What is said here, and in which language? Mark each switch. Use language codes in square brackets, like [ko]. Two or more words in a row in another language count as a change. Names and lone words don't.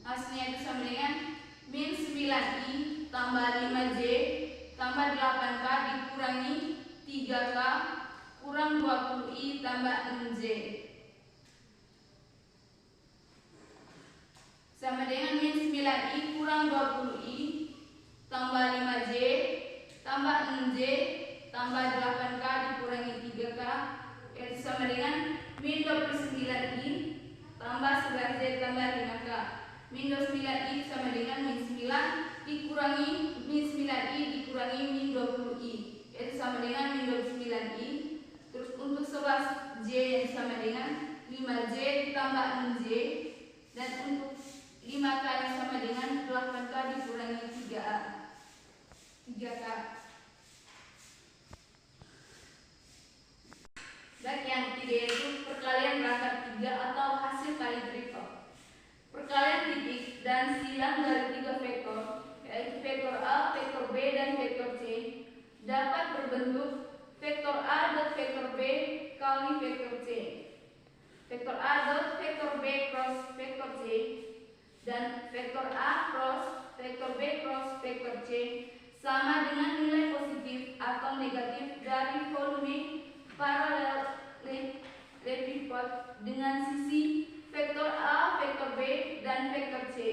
[id] Hasilnya itu sama dengan min 9I tambah 5J tambah 8K dikurangi 3K kurang 20I tambah 6J sama dengan min 9I kurang 20I tambah 5J tambah 6J tambah 8K dikurangi 3K, yaitu sama dengan min 29I tambah 11J tambah 5K. Min 29I sama dengan min 9 dikurangi min 9I dikurangi min 20I, yaitu sama dengan min 29I. Terus untuk 11J yang sama dengan 5J ditambah 6J, dan untuk 5K yang sama dengan 8K dikurangi 3K. Dan yang ketiga yaitu perkalian rangkap 3 atau hasil kali tripel. Perkalian titik dan silang dari 3 vektor, yaitu vektor A, vektor B, dan vektor C, dapat berbentuk vektor A dot vektor B kali vektor C. Vektor A dot vektor B cross vektor C dan vektor A cross vektor B cross vektor C sama dengan nilai positif atau negatif dari volume parallelepipod dengan sisi vektor A, vektor B, dan vektor C.